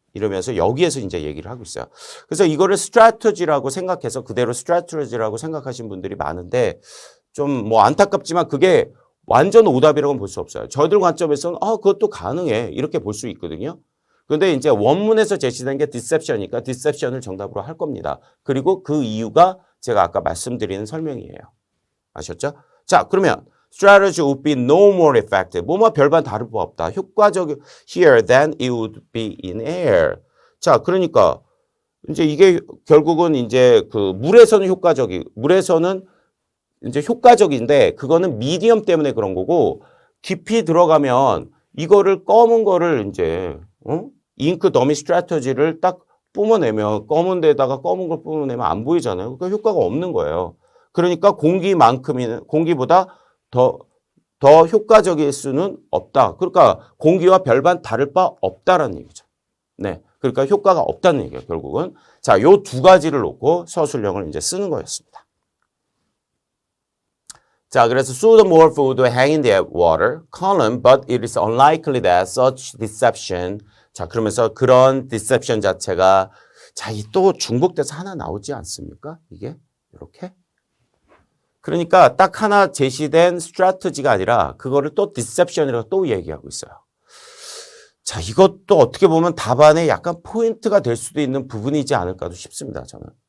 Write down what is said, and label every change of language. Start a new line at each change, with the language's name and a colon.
Korean: 이러면서 여기에서 이제 얘기를 하고 있어요. 그래서 이거를 strategy라고 생각해서 그대로 strategy라고 생각하신 분들이 많은데 좀 뭐 안타깝지만 그게 완전 오답이라고는 볼 수 없어요. 저희들 관점에서는 그것도 가능해. 이렇게 볼 수 있거든요. 그런데 이제 원문에서 제시된 게 deception이니까 deception을 정답으로 할 겁니다. 그리고 그 이유가 제가 아까 말씀드리는 설명이에요. 아셨죠?
English: 자, 그러면 strategy would be no more effective.
Korean: 뭐뭐 별반 다를 바 없다.
English: 효과적 here than it would be in air.
Korean: 자, 그러니까 이제 이게 결국은 이제 그 물에서는 물에서는 이제 효과적인데 그거는 미디엄 때문에 그런 거고 깊이 들어가면 이거를 검은 거를 이제 잉크 더미 스트래터지를 딱 뿜어내면 검은 데다가 검은 걸 뿜어내면 안 보이잖아요. 그러니까 효과가 없는 거예요. 그러니까 공기보다 더 효과적일 수는 없다. 그러니까 공기와 별반 다를 바 없다라는 얘기죠. 네. 그러니까 효과가 없다는 얘기예요, 결국은. 자, 요 두 가지를 놓고 서술형을 이제 쓰는 거였습니다.
English: 자, 그래서 pseudomorph would hang in the water column, but it is unlikely that such deception.
Korean: 자, 그러면서 그런 deception 자체가 자, 이 또 중복돼서 하나 나오지 않습니까? 이게 이렇게. 그러니까 딱 하나 제시된 스트래티지가 아니라 그거를 또 deception이라고 또 얘기하고 있어요. 자, 이것도 어떻게 보면 답안에 약간 포인트가 될 수도 있는 부분이지 않을까도 싶습니다, 저는.